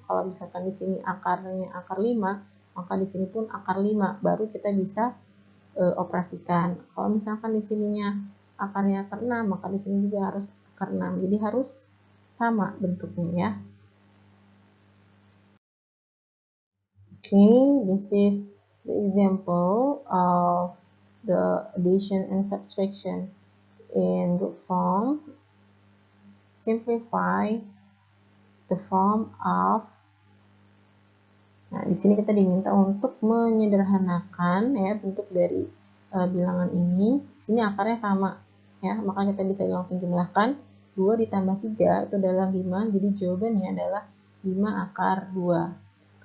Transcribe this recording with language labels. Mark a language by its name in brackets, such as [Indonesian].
[Indonesian] Kalau misalkan di sini akarnya akar 5, maka di sini pun akar 5, baru kita bisa operasikan. Kalau misalkan di sininya akarnya akar 6, maka di sini juga harus akar 6. Jadi harus sama bentuknya ya. [English] Okay, this is the example of the addition and subtraction in root form. Simplify the form of [Indonesian] Nah, di sini kita diminta untuk menyederhanakan ya bentuk dari bilangan ini. Di sini akarnya sama ya, maka kita bisa langsung jumlahkan 2 ditambah 3 itu adalah 5. Jadi jawabannya adalah 5 akar 2.